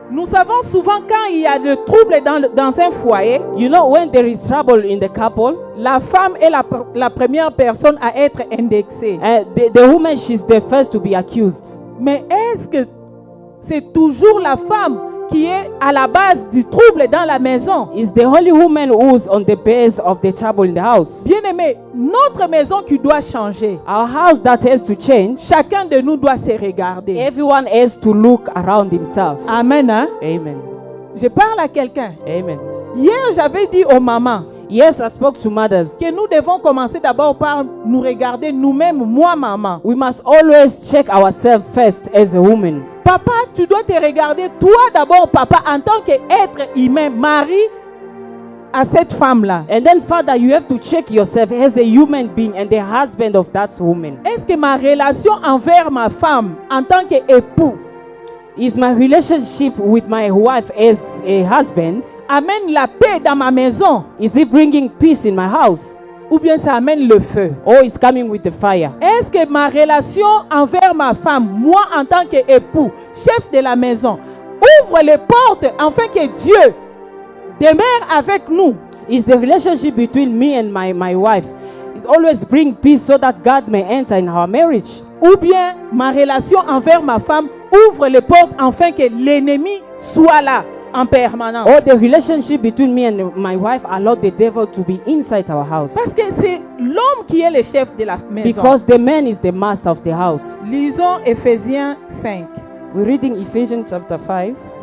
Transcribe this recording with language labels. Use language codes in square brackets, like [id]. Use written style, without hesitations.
[fr] Nous savons souvent quand il y a de troubles dans un foyer, [en] You know, when there is trouble in the couple, [fr] la femme est la première personne à être indexée. [en] the woman, she's the first to be accused. [fr] Mais est-ce que c'est toujours la femme qui est à la base du trouble dans la maison? [en] Is the only woman who's on the base of the trouble in the house. [fr] Bien-aimé, notre maison qui doit changer, [en] Our house that has to change, [fr] chacun de nous doit se regarder. [en] everyone has to look around himself. [fr] Amen. Hein? [en] Amen. [fr] Je parle à quelqu'un. [en] Amen. [fr] Hier, j'avais dit aux mamans [en] Yes, I spoke to mothers. [fr] que nous devons commencer d'abord par nous regarder nous-mêmes, moi, maman. [en] We must always check ourselves first as a woman. [fr] Papa, tu dois te regarder, toi d'abord, papa, en tant qu'être humain, mari à cette femme-là. [en] And then, Father, you have to check yourself as a human being and the husband of that woman. [fr] Est-ce que ma relation envers ma femme en tant qu'époux [en] Is my relationship with my wife as a husband, [fr] amène la paix dans ma maison [en] is it bringing peace in my house? [fr] ou bien ça amène le feu? [en] Or is coming with the fire? [fr] Est-ce que ma relation envers ma femme, moi en tant qu'époux, chef de la maison, ouvre les portes afin que Dieu demeure avec nous? [en] Is the relationship between me and my wife is always bring peace so that God may enter in our marriage? [fr] Ou bien ma relation envers ma femme ouvre les portes afin que l'ennemi soit là en permanence? [en] Or the relationship between me and my wife allow the devil to be inside our house? [fr] Parce que c'est l'homme qui est le chef de la maison. [en] Because the man is the master of the house. [fr] Lisons Éphésiens 5. [en] We're reading Ephesians chapter 5.